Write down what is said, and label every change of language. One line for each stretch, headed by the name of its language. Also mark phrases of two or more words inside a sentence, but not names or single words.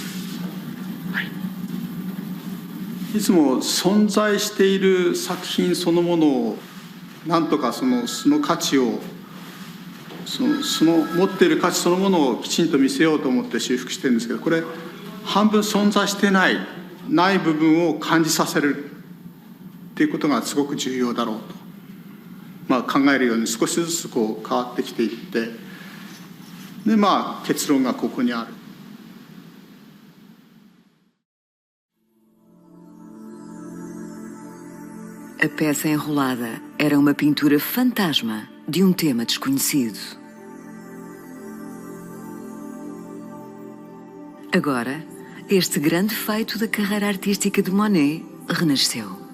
Japanese: はい、いつも存在している作品そのものをなんとかその価値をその持っている価値そのものをきちんと見せようと思って修復してるんですけど、これ半分存在してない部分を感じさせるっていうことがすごく重要だろうと、考えるように少しずつこう変わってきていって、で結論がここにある。
Portuguese: A peça enrolada era uma pintura fantasma de um tema desconhecido. Agora, este grande feito da carreira artística de Monet renasceu.